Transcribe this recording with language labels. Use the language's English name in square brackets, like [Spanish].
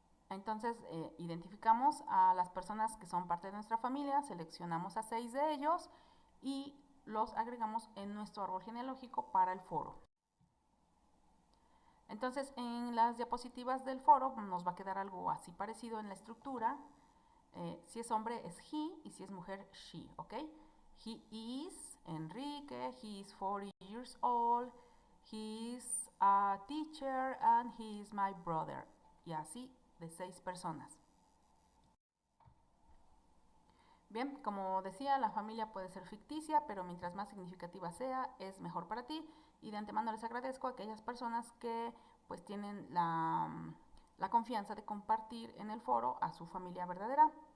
[Spanish] Entonces, identificamos a las personas que son parte de nuestra familia, seleccionamos a 6 de ellos y los agregamos en nuestro árbol genealógico para el foro. Entonces, en las diapositivas del foro nos va a quedar algo así parecido en la estructura. Si es hombre es he y si es mujer she, ¿ok? [English] He is Enrique, he is 40 years old, he is a teacher and he is my brother. [Spanish] Y así de 6 personas. Bien, como decía, la familia puede ser ficticia, pero mientras más significativa sea, es mejor para ti. Y de antemano les agradezco a aquellas personas que pues tienen la confianza de compartir en el foro a su familia verdadera.